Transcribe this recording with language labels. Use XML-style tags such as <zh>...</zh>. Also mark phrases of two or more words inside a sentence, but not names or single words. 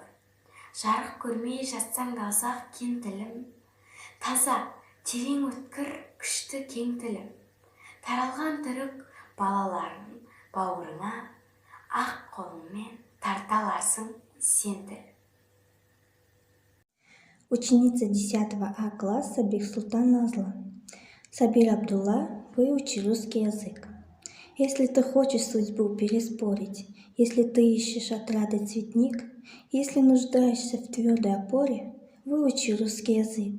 <kk>Жарық көрмей жатсаң да ұзақ кен тілім, таза, терең өткір, күшті кең тілім. Таралған түрік балаларын бауырына, ақ қолыңмен тарталарсың сен тілім.</kk> <ru>Ученица 10 А класса Бексултан Назла. Сабир Абдулла, выучи русский язык. Если ты хочешь судьбу переспорить, если ты ищешь отрады цветник, если нуждаешься в твердой опоре, выучи русский язык.</ru>